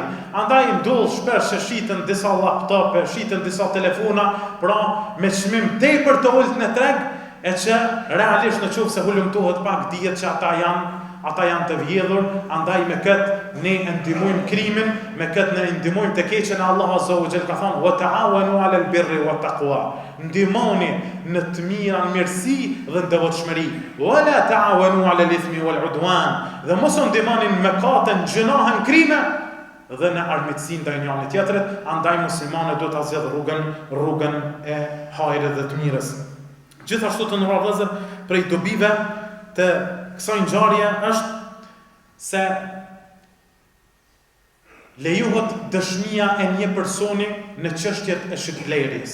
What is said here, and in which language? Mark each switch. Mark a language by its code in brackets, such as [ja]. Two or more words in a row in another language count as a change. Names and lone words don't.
[sq] Andaj ndodh shpesh që shiten disa laptope, shiten disa telefona, pra me çmim tepër të ulët në treg, e që realisht në qoftë se hulumtohet pak dihet që ata janë të vjedhur. Andaj me këtë ne ndihmojmë krimin, me këtë ne ndihmojmë të keqen. Allah [ar] عز وجل [sq] ka thënë: [ar] "وتعاونوا على البر والتقوى." [sq] Ndihmoni në të mira, në mirësi dhe në devotshmëri. [ar] "ولا تعاونوا على الإثم والعدوان." [sq] Dhe mos u ndihmoni në mëkatën, gjunahën, krime dhe në armiqsinë ndaj njëri tjetrit. Andaj muslimanët duhet ta zgjedh rrugën e hajrit dhe të mirës. Gjithashtu të nderuar vëllezër, prej dobive të kësaj ngjarje është se lejohet dëshmia e një personi në çështjet e shitblerjes.